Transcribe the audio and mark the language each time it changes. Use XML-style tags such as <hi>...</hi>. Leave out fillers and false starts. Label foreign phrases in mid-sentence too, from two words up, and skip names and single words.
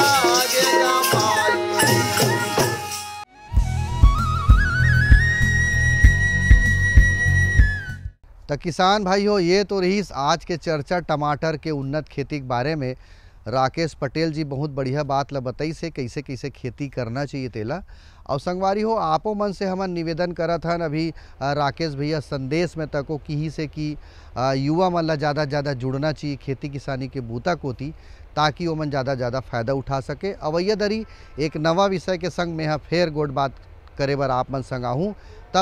<hne>तो किसान भाइयों, ये तो रही आज के चर्चा टमाटर के उन्नत खेती के बारे में। राकेश पटेल जी बहुत बढ़िया बात ला बताई से कैसे कैसे खेती करना चाहिए तेला। और संगवारी हो आपो मन से हमन निवेदन करत हन अभी राकेश भैया संदेश में तको की से कि युवा मन ला ज़्यादा जुड़ना चाहिए खेती किसानी के बूता कोती, ताकि वो मन ज़्यादा फ़ायदा उठा सके। अवैया दरी एक नवा विषय के संग में फिर गोट बात करे बर आप मन संग आहूँ।</hne>